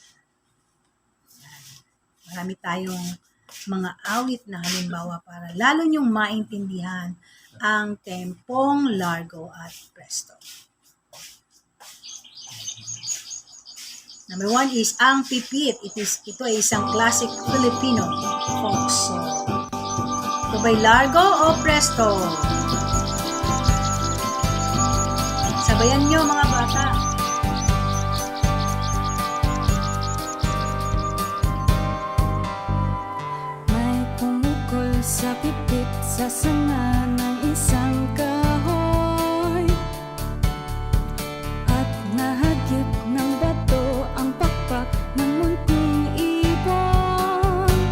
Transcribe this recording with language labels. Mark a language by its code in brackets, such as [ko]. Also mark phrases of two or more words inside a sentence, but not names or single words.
[tl] Marami tayong mga awit na halimbawa para lalo nyong maintindihan ang tempong largo at presto. [en] Number 1 is [tl] ang pipit. Ito ay isang [en] classic Filipino folk song. [tl] Ito ba'y largo o presto? Sabayan nyo mga bata. Sa pipit sa sanga ng isang kahoy at nahagip ng bato ang pakpak ng munting ibon.